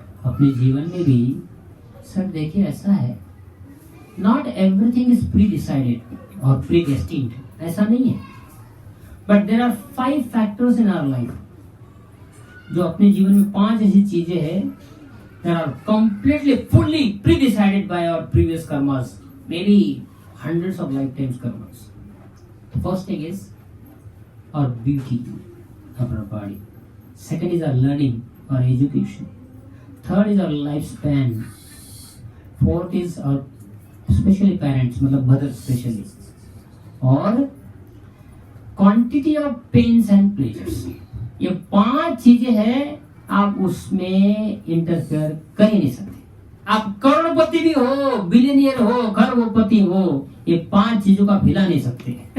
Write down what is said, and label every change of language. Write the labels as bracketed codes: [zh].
[hi] अपने जीवन में भी सर देखिए ऐसा है, [en] not everything is pre decided [hi] और [en] pre destined, [hi] ऐसा नहीं है। [en] but there are 5 factors in our life, [hi] जो अपने जीवन में 5 ऐसी चीजें हैं [en] that are completely fully pre-decided by our previous karmas, maybe hundreds of lifetimes karmas. The first thing is our beauty of our body. Second is our learning or education. Third is our lifespan. Fourth is our specially parents, मतलब mother specially, और quantity of pains and pleasures. [hi] ये 5 चीजें हैं, आप उसमें interfere कर ही नहीं सकते। आप करोड़पति भी हो, बिलियनियर हो, खरबपति हो, ये 5 चीजों का हिला नहीं सकते।